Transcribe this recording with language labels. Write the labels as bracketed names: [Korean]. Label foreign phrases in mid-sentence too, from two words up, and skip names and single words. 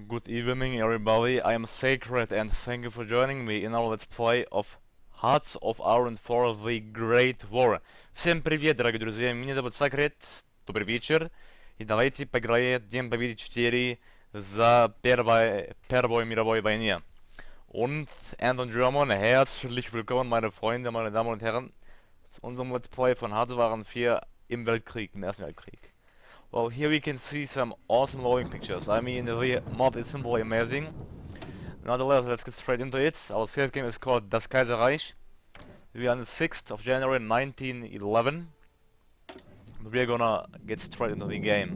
[English] Good evening everybody, I am Sacred and thank you for joining me in our let's play of Hearts of Iron for the Great War. [Russian] Всем привет, дорогие друзья, меня зовут Sacred, добрый вечер, и давайте поиграем День Победы 4 за Первой мировой войне. [German] Und Anton German, herzlich willkommen meine Freunde, meine Damen und Herren, zu unserem Let's Play von Hearts of Iron 4 im Weltkrieg, im Ersten Weltkrieg. [English] Well, here we can see some awesome loading pictures. I mean, the mod is simply amazing. Nonetheless, let's get straight into it. Our save game is called Das Kaiserreich. We are on the 6th of January 1911. We're gonna get straight into the game.